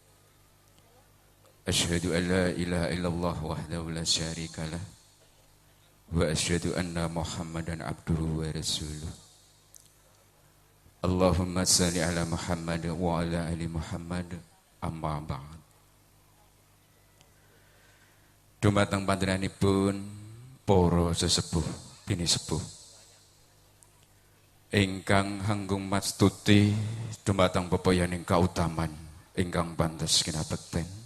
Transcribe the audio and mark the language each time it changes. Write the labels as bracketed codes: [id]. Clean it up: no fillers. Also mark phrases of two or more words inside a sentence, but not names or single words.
[ar] أشهد أن لا إله إلا الله وحده لا شريك له وأشهد أن محمدا عبده ورسوله. اللهم صل على محمد وعلى آل محمد أما بعد. [jv] Dumateng panjenenganipun para sesepuh bini sepuh ingkang hanggung mastuti dumateng pepoyaning kautaman ingkang pantes kinabekten.